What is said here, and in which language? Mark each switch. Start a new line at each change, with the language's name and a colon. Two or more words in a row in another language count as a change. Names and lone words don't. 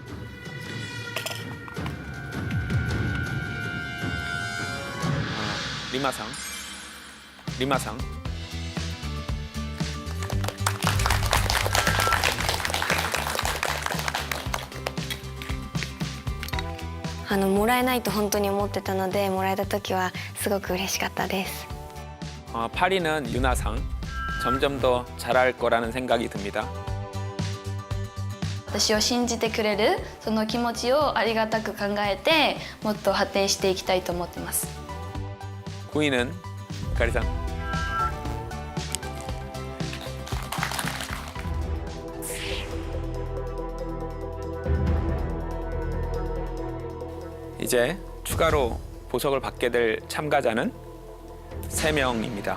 Korean: 리마상, 리마상.
Japanese: もらえないと本当に思ってたので、もらえた時はすごく嬉しかったです。
Korean: 8위는 유나상. 점점 더 잘할 거라는 생각이 듭니다.
Japanese: 私を信じてくれるその気持ちをありがたく考えてもっと発展していきたいと思ってます。
Korean: 9위는 가리상. 이제 추가로 보석을 받게 될 참가자는 3명입니다.